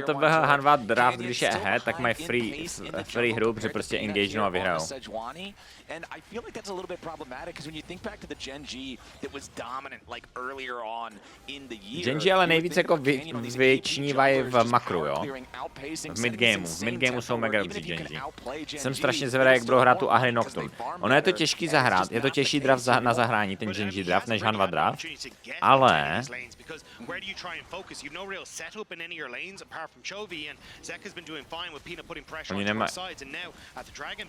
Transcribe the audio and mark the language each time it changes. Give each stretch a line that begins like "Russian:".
Czech: to Hanwha draft, když je ahead, tak mají free hru, protože prostě engagenou a vyhrajou.
English: And I feel like that's a little bit problematic because when you think back to the Gen G that was dominant like earlier on in the year.
Czech: Gen G ale nejvíc jako vyčnívají v makru, jo. V midgameu. V midgameu jsou mega dobří Gen G. Jsem strašně zvědavý, jak budou hrát tu Ahri Nocturne. Ono je to těžký zahrát, je to těžší draft na zahrání, ten Gen G draft, než Hanwha draft, ale
English: because where do you try and focus? You've no real setup in any of your lanes apart from Chovy, and Zeka's been doing fine with Peanut putting pressure on both sides, and now at the Dragon.